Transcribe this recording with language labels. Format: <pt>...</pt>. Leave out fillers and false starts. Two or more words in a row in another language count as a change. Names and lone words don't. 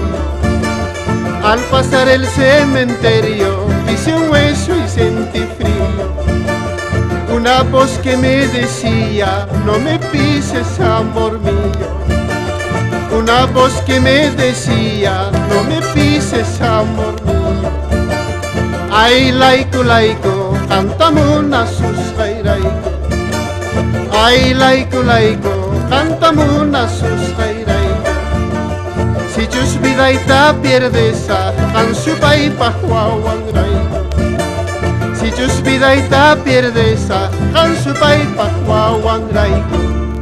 <es>Al pasar el cementerio, pise un hueso y sentí frío. Una voz que me decía, no me pises, amor mío. Una voz que me decía, no me pises, amor mío.</es> <qu>Ay layku layku, kantamuna susqayrayku. Ay layku layku, kantamuna susqayrayku. Si chuspidayta pierdesa, qansupaypaq wawanrayku. Si chuspidayta pierdesa, qansupaypaq wawanrayku.</qu>